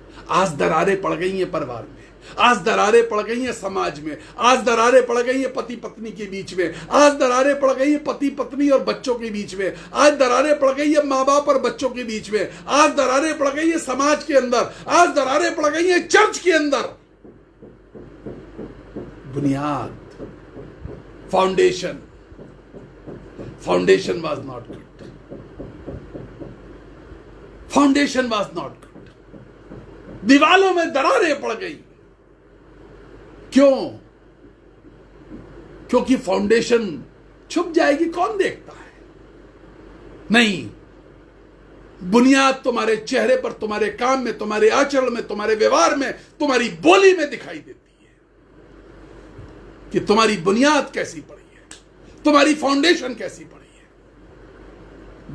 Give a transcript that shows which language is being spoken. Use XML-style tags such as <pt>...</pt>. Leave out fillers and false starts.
<hi>आज दरारें पड़ गई हैं परिवार में, आज दरारें पड़ गई हैं समाज में, आज दरारें पड़ गई हैं पति पत्नी के बीच में, आज दरारें पड़ गई हैं पति पत्नी और बच्चों के बीच में, आज दरारें पड़ गई है माँ बाप और बच्चों के बीच में, आज दरारें पड़ गई है समाज के अंदर, आज दरारें पड़ गई हैं चर्च के अंदर।</hi> <en>बुनियाद, foundation was not good. Foundation was not good.</en> <hi>दीवालों में दरारें पड़ गई। क्यों? क्योंकि फाउंडेशन छुप जाएगी, कौन देखता है? नहीं, बुनियाद तुम्हारे चेहरे पर, तुम्हारे काम में, तुम्हारे आचरण में, तुम्हारे व्यवहार में, तुम्हारी बोली में दिखाई देती है कि तुम्हारी बुनियाद कैसी पड़ी है, तुम्हारी फाउंडेशन कैसी पड़ी है।</hi>